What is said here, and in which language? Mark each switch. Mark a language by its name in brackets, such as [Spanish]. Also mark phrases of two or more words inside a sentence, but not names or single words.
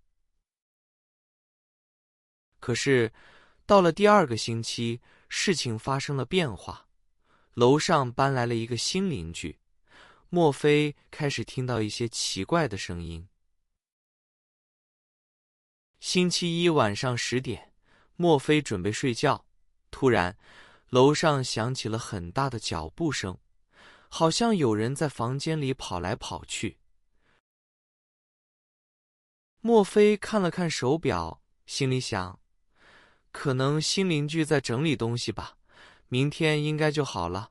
[Chinese] 可是，到了第二個星期，事情發生了變化，樓上搬來了一個新鄰居，莫非開始聽到一些奇怪的聲音。星期一晚上10點，莫非準備睡覺，突然，樓上響起了很大的腳步聲，好像有人在房間裡跑來跑去。莫非看了看手錶，心裡想，可能新鄰居在整理東西吧，明天應該就好了。